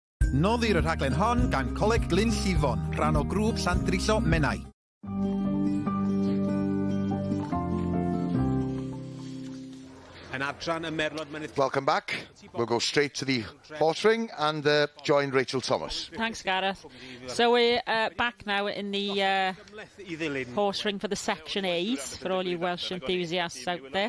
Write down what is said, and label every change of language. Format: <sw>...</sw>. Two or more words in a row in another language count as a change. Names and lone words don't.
<cy>Noddir y rhaglen hon gan Coleg Glyn Llifon, rhan o grŵp Llandrillo Menai.</cy> <en>Welcome back. We'll go straight to the horse ring and join Rachel Thomas. Thanks, Gareth. So we're back now in the horse ring for the Section A's, for all you Welsh enthusiasts out there.</en>